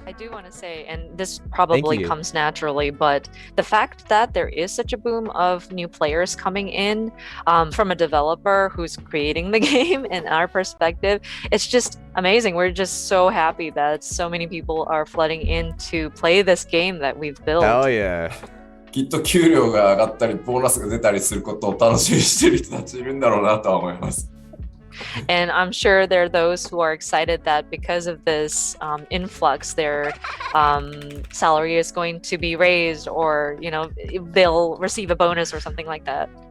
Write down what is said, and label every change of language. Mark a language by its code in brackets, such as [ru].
[en] I do want to say, and this probably comes naturally, but the fact that there is such a boom of new players coming in from a developer who's creating the game, in our perspective, it's just amazing. We're just so happy that so many people are flooding in to play this game that we've built. Hell yeah. [ja] きっと給料が上がったりボーナスが出たりすることを楽しみにしている人たちいるんだろうなとは思います。 [en] And I'm sure there are those who are excited that because of this influx, their salary is going to be raised, or, you know, they'll receive a bonus or something like that.